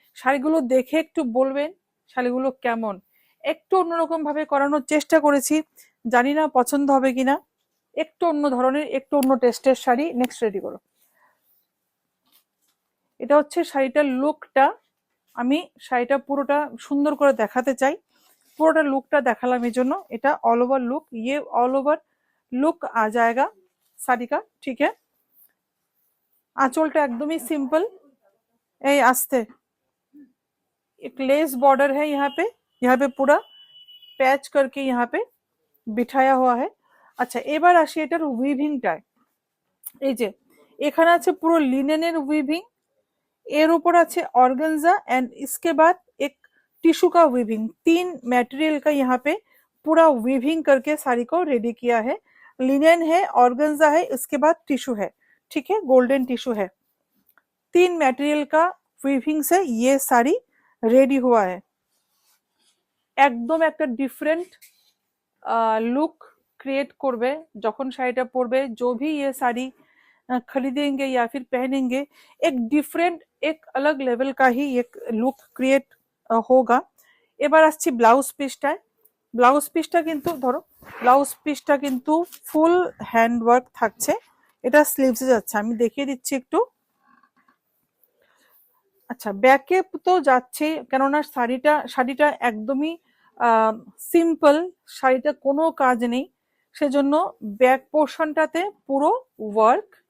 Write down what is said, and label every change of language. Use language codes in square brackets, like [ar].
[bn] শাড়িগুলো দেখে একটু বলবেন শাড়িগুলো কেমন। একটু অন্যরকম ভাবে করানোর চেষ্টা করেছি, জানি না পছন্দ হবে কিনা। একটু অন্য ধরনের, একটু অন্য টেস্টের শাড়ি। নেক্সট রেডি করো। এটা হচ্ছে শাড়িটার লুকটা। আমি শাড়িটা পুরোটা সুন্দর করে দেখাতে চাই, পুরোটা लुकটা দেখালাম এই জন্য। [hi] এটা ऑल ओवर लुक, ये ऑल ओवर लुक आ जाएगा साड़ी का, ठीक है। आंचलটা [bn] একদমই সিম্পল, এই আস্তে [hi] एक लेस बॉर्डर है यहाँ पे पूरा पैच करके यहाँ पे बिठाया हुआ है। [bn] আচ্ছা, এবার আসি এটার উইভিংটায়। এই যে এখানে আছে পুরো লিনেনের উইভিং, एर ऊपर আছে ऑर्गेन्जा एंड [hi] इसके बाद एक टिश्यू का वीविंग। 3 मटेरियल का यहाँ पे पूरा वीविंग करके साड़ी को रेडी किया है। लिनेन है, ऑर्गेन्जा है, इसके बाद टिश्यू है, ठीक है, गोल्डन टिश्यू है। 3 मटेरियल का वीविंग से ये साड़ी रेडी हुआ है। [bn] একদম একটা ডিফারেন্ট लुक क्रिएट করবে যখন শাড়িটা পরবে। [hi] जो भी ये साड़ी खरीदेंगे या फिर पहनेंगे, एक डिफरेंट, एक अलग लेवल का ही एक लुक क्रिएट होगा। [bn] এবার আসছি ব্লাউজ পিসটায়। ব্লাউজ পিসটা কিন্তু ধরো, ব্লাউজ পিসটা কিন্তু ফুল হ্যান্ড ওয়ার্ক থাকছে। এটা স্লিভসে যাচ্ছে, আমি দেখিয়ে দিচ্ছি একটু। আচ্ছা, ব্যাকে তো যাচ্ছে, কেননা শাড়িটা একদমই সিম্পল, শাড়িটা কোনো কাজ নেই, সেজন্য ব্যাক পোর্শনটাতে পুরো ওয়ার্ক।